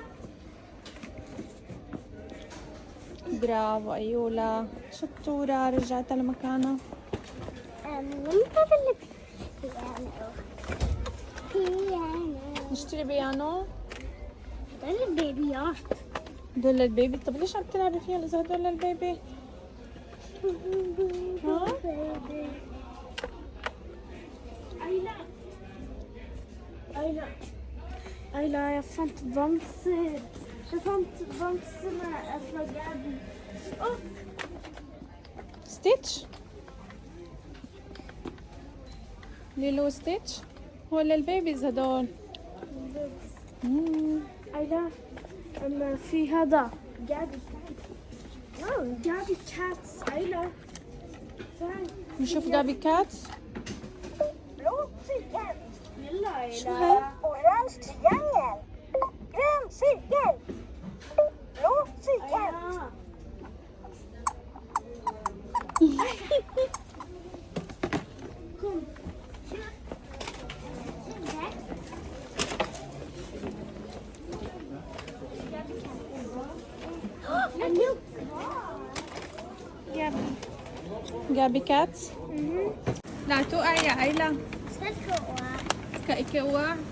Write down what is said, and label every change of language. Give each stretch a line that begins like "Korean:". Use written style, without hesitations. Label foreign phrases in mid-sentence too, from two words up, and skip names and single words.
Arabic: برافو أيولا شطورة رجعتها لمكانها. نشتري بيانو. هذول البيبيات. هدول للبيبي. طب ليش عم تلعبي فيها إذا هدول للبيبي؟ ها؟
Swedish: Ayla, jag fann bamser. Jag fann bamserna från Gabi.
Arabic: ستيتش ليلو ستيتش هو للبيبيز هدول. Ayla, في هذا Gabi. Gabi cats. Ayla. نشوف جابي كاتس.
Swedish: Blå cirkel.
Arabic: شو هاي؟
Swedish: Orange triangel. Grön cirkel. Blå cirkel. Kom.
Arabic: جابي كاتس. لا توقع يا عيلة.
Norwegian: ska ikke oa.